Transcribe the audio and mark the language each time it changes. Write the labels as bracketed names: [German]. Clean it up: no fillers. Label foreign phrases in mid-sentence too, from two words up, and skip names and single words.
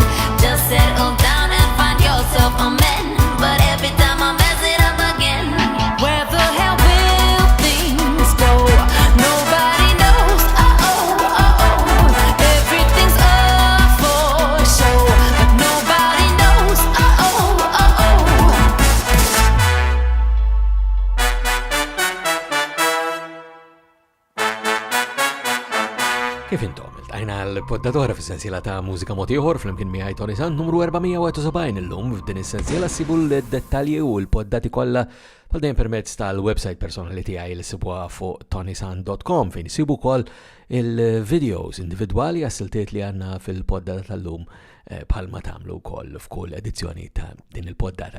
[English] Just settle down and find yourself a man. But every time I mess it up again. Where the hell will things go? Nobody knows. Everything's up for show, but nobody knows. [Maltese] Kif intom, il-tajna l-poddatora fis-sensiela ta' Mużika mod ieħor flimkien miegħi Toni Sant numru 471 illum f'din is-sensiela ssibu l-dettalji u l-poddati kollha bħal dejjem permezz tal-website personali tiegħi li sibuha fuq ToniSant.com fejn isibu wkoll il-videos individwali għas-siltiet li għandna fil-poddata tal-lum bħalma tagħmlu wkoll f'kull edizzjoni ta' din il-poddata.